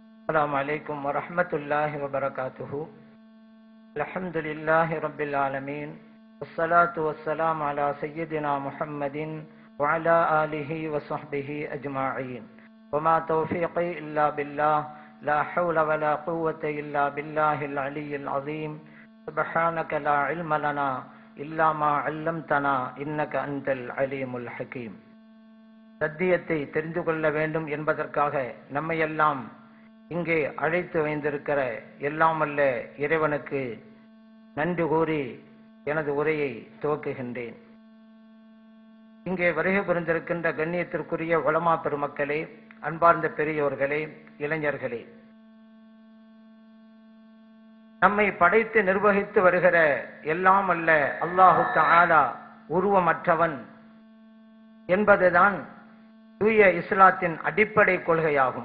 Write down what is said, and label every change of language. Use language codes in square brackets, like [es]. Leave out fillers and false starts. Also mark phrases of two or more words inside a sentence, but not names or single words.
[ar] السلام عليكم ورحمة الله وبركاته. الحمد لله رب العالمين، والصلاة والسلام على سيدنا محمد وعلى آله وصحبه أجمعين. وما توفيقي إلا بالله، لا حول ولا قوة إلا بالله العلي العظيم. سبحانك لا علم لنا إلا ما علمتنا إنك أنت العليم الحكيم. [ta] சத்தியத்தை தெரிந்து கொள்ள வேண்டும் என்பதற்காக நம்மையெல்லாம் இங்கே அழைத்து வைத்திருக்கிற எல்லாம் வல்ல இறைவனுக்கு நன்றி கூறி எனது உரையை துவக்குகின்றேன். இங்கே வருகை புரிந்திருக்கின்ற கண்ணியத்திற்குரிய உலமா பெருமக்களே, அன்பார்ந்த பெரியோர்களே, இளைஞர்களே, நம்மை படைத்து நிர்வகித்து வருகிற எல்லாம் அல்ல [ar] الله تعالى [ta] உருவமற்றவன் என்பதுதான் தூய இஸ்லாத்தின் அடிப்படை கொள்கையாகும்.